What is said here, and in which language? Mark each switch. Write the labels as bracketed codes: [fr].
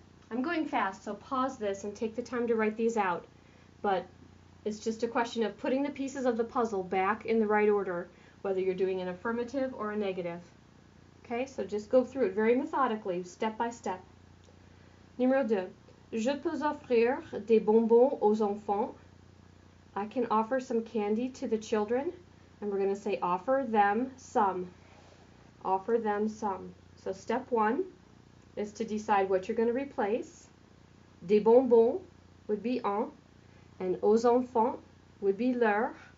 [en] I'm going fast, so pause this and take the time to write these out. But it's just a question of putting the pieces of the puzzle back in the right order, whether you're doing an affirmative or a negative. Okay, so just go through it very methodically, step by step. [fr] Numéro 2. Je peux offrir des bonbons aux enfants. [en] I can offer some candy to the children. And we're going to say offer them some. Offer them some. So step 1 is to decide what you're going to replace. Des bonbons would be en, and aux enfants would be leur.